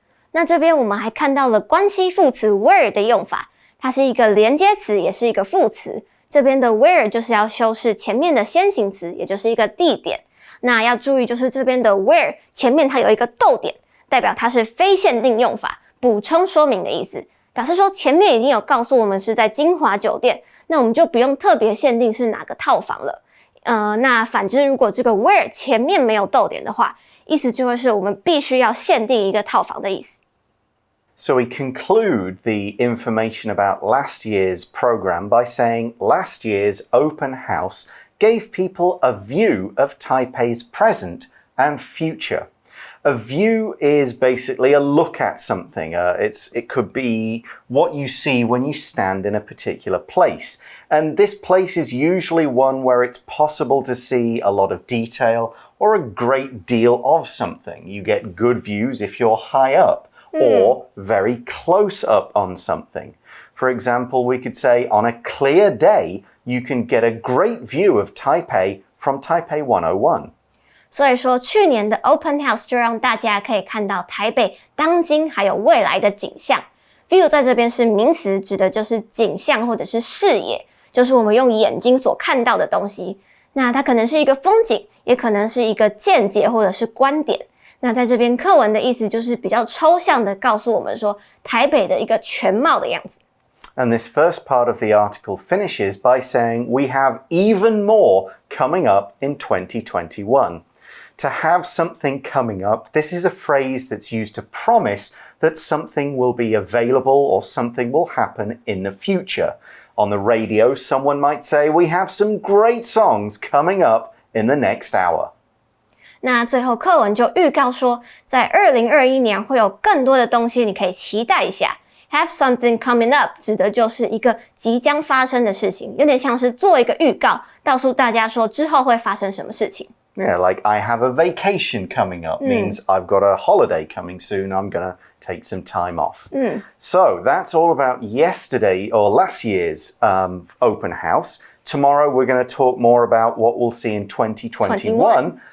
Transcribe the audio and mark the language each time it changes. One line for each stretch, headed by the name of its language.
Chinese: 那这边我们还看到了关系副词 where 的用法，它是一个连接词，也是一个副词。这边的 where 就是要修饰前面的先行词，也就是一个地点。那要注意就是这边的 where 前面它有一个逗点，代表它是非限定用法，补充说明的意思。表示说前面已经有告诉我们是在金华酒店，那我们就不用特别限定是哪个套房了。那反之，如果这个 where 前面没有逗点的话，意思就会是我们必须要限定一个套房的意思。
English: So we conclude the information about last year's program by saying last year's open house gave people a view of Taipei's present and future.A view is basically a look at something. It could be what you see when you stand in a particular place. And this place is usually one where it's possible to see a lot of detail or a great deal of something. You get good views if you're high up or very close up on something. For example, we could say on a clear day, you can get a great view of Taipei from Taipei 101.
Chinese: 所以说去年的 Open House 就让大家可以看到台北当今还有未来的景象。 View 在这边是名词，指的就是景象或者是视野，就是我们用眼睛所看到的东西。那它可能是一个风景，也可能是一个见解或者是观点。那在这边课文的意思就是比较抽象的告诉我们说台北的一个全貌的样子。
English: And this first part of the article finishes by saying we have even more coming up in 2021.To have something coming up, this is a phrase that's used to promise that something will be available or something will happen in the future. On the radio, someone might say, we have some great songs coming up in the next hour.
Chinese: 那最后课文就预告说，在2021年会有更多的东西你可以期待一下。 Have something coming up 指的就是一个即将发生的事情，有点像是做一个预告，告诉大家说之后会发生什么事情。
English: Yeah, like I have a vacation coming up means I've got a holiday coming soon. I'm going to take some time off. So that's all about yesterday or last year's open house. Tomorrow we're going to talk more about what we'll see in 2021.